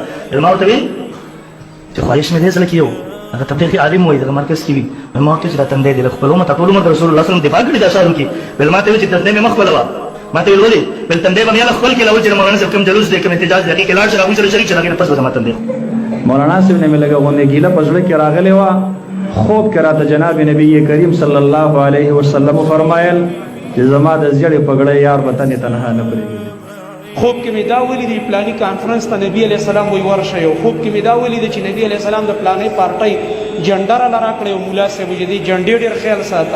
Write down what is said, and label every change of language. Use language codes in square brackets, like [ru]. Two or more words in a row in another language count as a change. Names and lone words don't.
[ps] ما ورته ویل چې خواهش مې دې زړه کې یو هغه تبلیغي عالم وایي دغه مرکز کې وي. ما ورته چې دا تندی دی له خپل عمر ټول عمر د رسول الله [ar] صلی الله علیه وسلم [ps] دفاع کړې د اشعارو کې. بل ما ته ویل چې تندی مې مه خپلوه. ما ته ویل ولې؟ بل تندی به مې هله خپل کې لاول چې مولانا صاحب کوم جلوس دی کوم احتجاج دی هغې کې لاړ شه هغوی سره شریک شه، هغې نه پس به زما تندی. مولانا صاحب [ur] نے میں لگا [ps] غوندې ګیله په زړه کې راغلی وه. خوب کې راته جناب نبی کریم [ar] صلی الله علیه وسلم [ps] فرمایل چې زما د زیړې پګړۍ یار به تنې تنها نه پرېږدي. خوب کې مې دا ولیدې پلاني کانفرنس ته نبي [ar] علیه السلام [ps] وایي ورشئ، او خوب کې مې دا ولیدې چې نبي [ar] علیه السلام [ps] د پلانۍ پارټۍ جنډه راله راکړې او ملا صاحب وایي دې جنډې ډېر خیال ساته.